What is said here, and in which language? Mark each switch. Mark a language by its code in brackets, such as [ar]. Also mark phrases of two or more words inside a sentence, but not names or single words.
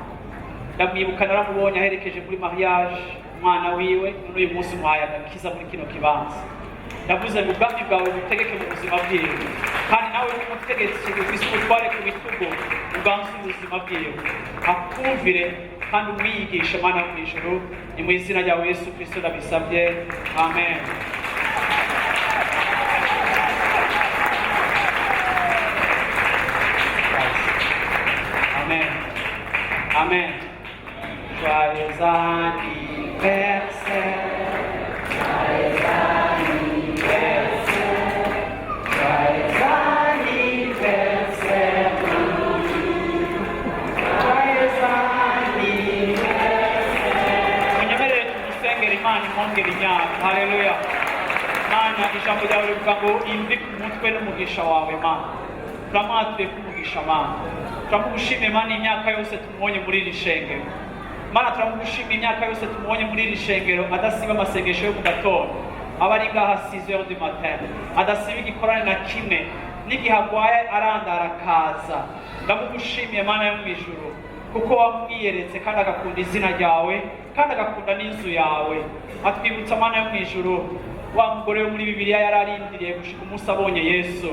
[rn] Ndamwibuka naramubonye aherekeje muri mariage umwana wiwe, n'uyu munsi umuhaye agakiza muri kino kibanza. Ndavuze ngo ubwami bwawe butegeke mu buzima bwiwe, kandi nawe n'umutegetsi ufise ubutware ku bitugu uganze ubuzima bwiwe. Akumvire kandi umwiyigishe Mana yo mwijuru. Ni mu izina ryawe Yesu Kristo ndabisabye. Amen. Amen. [fr] Amen. Joyeux anniversaire. Joyeux anniversaire. Joyeux anniversaire. Joyeux anniversaire. [rn] Munyemerere tumusengera Imana imwongere imyaka. Haleluya. Mana ijambo ryawe rivuga ngo imvi ku mutwe n'umugisha wawe Mana. Turamwatuye kumugisha Mana. Turamugushimiye Mana imyaka yose tumubonye muri iri shengero. Mana turamugushimiye imyaka yose tumubonye muri iri shengero, adasiba amasengesho yo mu gatondo, aba ari ngaha [fr] 6h du matin, [rn] adasiba igikorane na kimwe, n'igihe agwaye arandara akaza. Ndamugushimiye Mana yo mwijuru kuko wamwiyeretse kandi agakunda izina ryawe kandi agakunda n'inzu yawe. Atwibutsa Mana yo mwijuru wa mugore wo muri Bibiliya yararindiriye gushika umunsi abonye Yesu.